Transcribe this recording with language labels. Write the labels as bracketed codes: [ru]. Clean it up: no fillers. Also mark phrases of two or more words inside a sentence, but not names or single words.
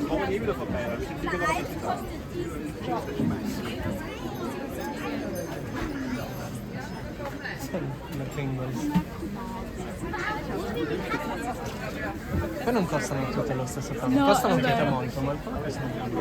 [de] Kommen wir nie wieder vorbei. Dann sind wir noch nicht da. [it] Poi non costano tutte lo stesso tanto, costano anche molto, ma alcune costano